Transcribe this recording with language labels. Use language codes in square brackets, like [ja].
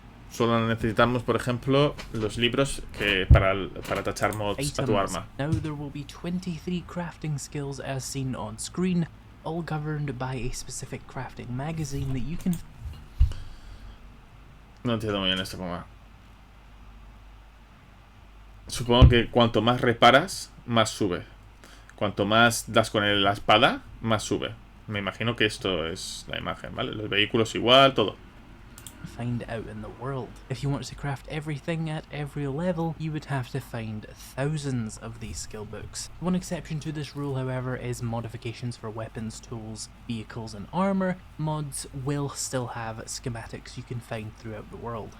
[es] Solo necesitamos, por ejemplo, los libros para tachar mods a tu arma. [en] Now there will be 23 crafting skills as seen on screen, all governed by a specific crafting magazine that you can... [es] No entiendo muy bien esto cómo va. Supongo que cuanto más reparas, más sube. Cuanto más das con la espada, más sube. Me imagino que esto es la imagen, ¿vale? Los vehículos igual, todo. [en] Find out in the world. If you want to craft everything at every level, you would have to find thousands of these skill books. One exception to this rule, however, is modifications for weapons, tools, vehicles and armor. Mods will still have schematics you can find throughout the world.